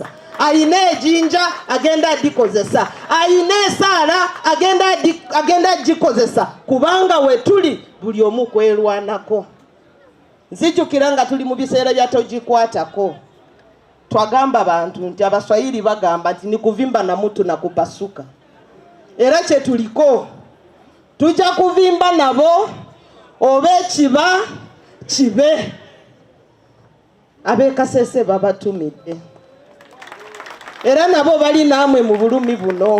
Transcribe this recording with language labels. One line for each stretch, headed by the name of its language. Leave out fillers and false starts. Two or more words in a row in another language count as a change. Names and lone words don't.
Ganda: Alina ejinja agenda adikozesa. Alina esaala agenda agikozesa. Kubanga we tuli buli omu kwerwanako. Nzijukira nga tuli mu biseera bya togikwatako. Twagamba abantu nti Abaswahili bagamba nti
Swahili: ni kuvimba na mutu na kupasuka.
Ganda: Era kye tuliko tujja kuvimba nabo oba ekiba kibe. Ab'Ekasese babatumidde. Era nabo bali naamwe mu bulumi buno.